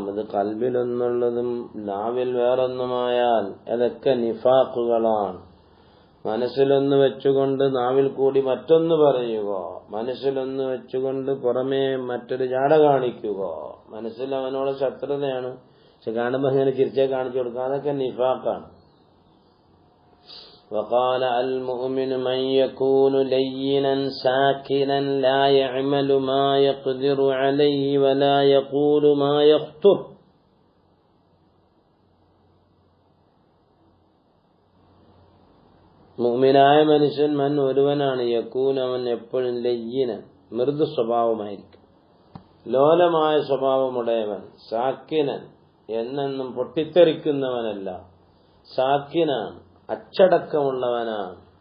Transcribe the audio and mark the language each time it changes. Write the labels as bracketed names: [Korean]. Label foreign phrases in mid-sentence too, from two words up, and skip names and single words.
[Malayalam] ഇത് കൽബിലൊന്നുള്ളതും നാവിൽ വേറൊന്നുമായാൽ അതൊക്കെ നിഫാഖുകളാണ്. മനസ്സിലൊന്ന് വെച്ചുകൊണ്ട് നാവിൽ കൂടി മറ്റൊന്ന് പറയുക, മനസ്സിലൊന്ന് വെച്ചുകൊണ്ട് പുറമേ മറ്റൊരു ജാട കാണിക്കുക. മനസ്സിൽ അവനോട് ശത്രുതയാണ്, പക്ഷെ കാണുമ്പോൾ ഇങ്ങനെ ചിരിച്ചേ കാണിച്ചു കൊടുക്കുക. അതൊക്കെ നിഫാഖാണ്. [Arabic] وقال المؤمن من يكون لينا ساكنا لا يعمل ما يقدر عليه ولا يقول ما يخطر. [Malayalam] മുഅ്മിനായ മനുഷ്യൻ മൻ ഒരുവനാണ് യകൂൻ അവൻ എപ്പോഴും ലയ്യിനൻ മൃദു സ്വഭാവമായിരിക്കും, ലോലമായ സ്വഭാവമുടയവൻ, സാക്കിനൻ എന്നെന്നും പൊട്ടിത്തെറിക്കുന്നവനല്ല, സാക്കിനാണ് അച്ചടക്കമുള്ളവനാണ്.